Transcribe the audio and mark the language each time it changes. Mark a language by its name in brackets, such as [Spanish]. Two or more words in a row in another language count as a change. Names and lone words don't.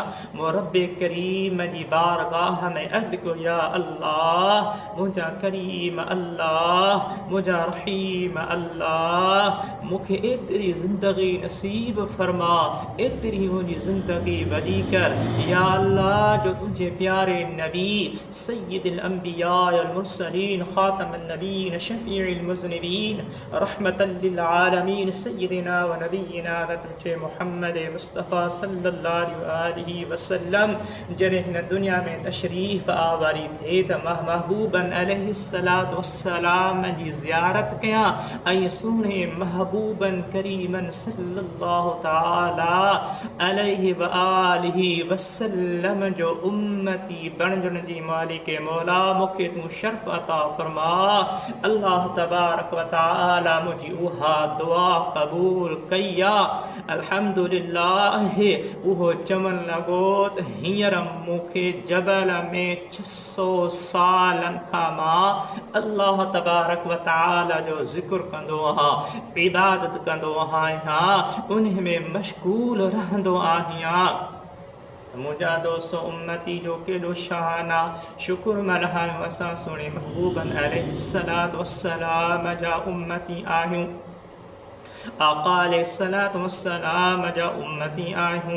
[Sindhi] मूं रब करीम जी बारगाह में अर्ज़ु कयो, या अल्लाह, मुंहिंजा करीम अल्लाह, मुंहिंजा रहीम अल्लाह, मूंखे एतिरी ज़िंदगी नसीब फ़रमा, एतिरी मुंहिंजी ज़िंदगी वॾी कर, या अल्लाह, जो तुंहिंजे प्यारे नबी [Arabic] سيد الأنبياء والمرسلين خاتم النبيين شفيع المذنبين رحمة للعالمين سيدنا ونبينا محمد مصطفى صلى الله عليه [Sindhi] وسلم जॾहिं हिन दुनिया में तशरीफ़ आवारी थिए त महबूबन [Arabic] عليه الصلاة والسلام [Sindhi] जी ज़ियारत कयां ऐं सुहिणे महबूबन करीमन [Arabic] صلى الله تعالى عليه وآله وسلم [Sindhi] जो उम्मती बणजण जी मालिक मौला, मूंखे तूं शर्फ़ अता फ़रमा। अल्लाह तबारक व तआला मुंहिंजी उहा दुआ क़बूल कई आहे। अल्हम्दुलिल्लाह। उहो चवणु लॻो त हींअर मूंखे जबल में 600 सालनि खां मां अल्लाह तबारक व तआला जो ज़िक्र कंदो आहियां, इबादत कंदो आहियां, उन में मशगूल रहंदो आहियां। मुंहिंजा दोस्त, उम्मती जो केॾो शान आहे। शुक्र मल्हायूं असां सुहिणे महबूबन [Arabic] عليه الصلاة والسلام [Sindhi] जा उम्मती आहियूं, आका [Arabic] عليه الصلاة والسلام [Sindhi] जा उम्मती आहियूं।